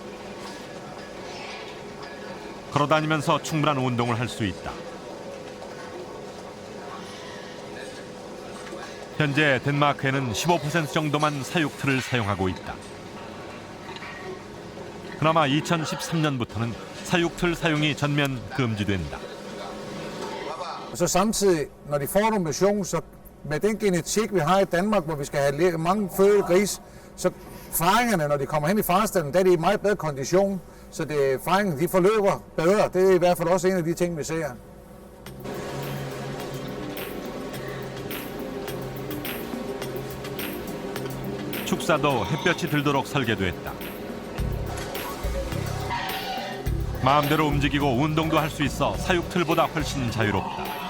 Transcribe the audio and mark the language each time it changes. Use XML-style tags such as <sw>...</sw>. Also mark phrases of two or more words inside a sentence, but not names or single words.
<ko>걸어다니면서 충분한 운동을 할 수 있다. 현재 덴마크에는 15% 정도만 사육틀을 sa용하고 있다. 그나마 2013년부터는 사육틀 사용이 전면 금지된다.</ko> <da>Så samtidig, når de får noget motion, så med den genetik, vi har i Danmark, hvor vi skal have mange fødte gris, så faringerne, når de kommer hen i farestallen, der er de i meget bedre kondition, så faringerne de forløber bedre. Det er i hvert fald også en af de ting, vi ser.</da> <ko>축사도 햇볕이 들도록 설계됐다. 마음대로 움직이고 운동도 할 수 있어 사육틀보다 훨씬 자유롭다.</ko>